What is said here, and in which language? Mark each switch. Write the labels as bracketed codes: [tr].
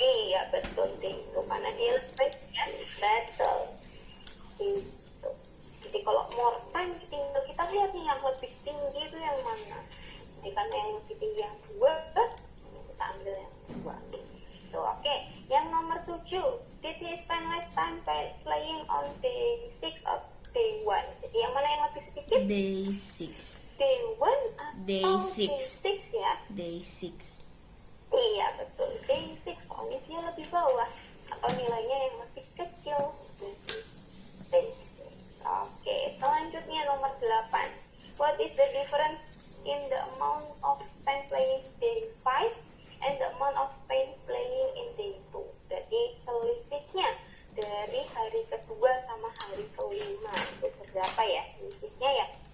[id] iya betul day 2 karena dia lebih banyak. Betul. Itu. Jadi kalau more time tinggal kita lihat nih yang lebih tinggi itu yang mana. Jadi karena yang lebih tinggi yang 2, kita ambil yang 2. Tuh, oke. Yang nomor 7. [en] Did he spend less time playing on day 6 or day 1? [id] Jadi yang mana yang lebih sedikit? [en] Day 6. [id] Day 1 atau [en] Day 6. [id] 6 ya? [en] Day 6. [id] Iya betul, day 6 soalnya dia lebih bawah atau nilainya yang lebih kecil. Day 6. Oke, selanjutnya nomor 8. [en] What is the difference in the amount of spent playing day 5 and the amount of spent playing in day 2? [id] Jadi selisihnya dari hari kedua sama hari kelima itu berapa ya selisihnya ya?